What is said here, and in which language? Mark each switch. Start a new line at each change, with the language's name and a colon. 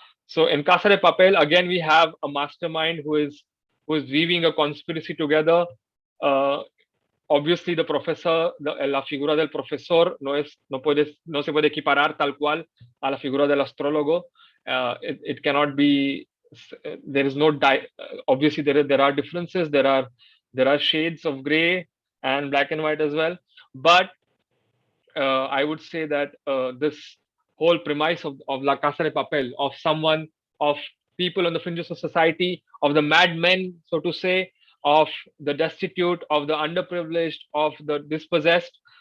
English: So in Casa de Papel, again we have a mastermind who is weaving a conspiracy together. Obviously, the professor,
Spanish: la figura del profesor no se puede equiparar tal cual a la figura del astrólogo.
English: It cannot be. There is no. Obviously, there are differences. There are shades of gray and black and white as well. But I would say that this whole premise of La Casa de Papel, of people on the fringes of society, of the madmen, so to say, of the destitute, of the underprivileged, of the dispossessed,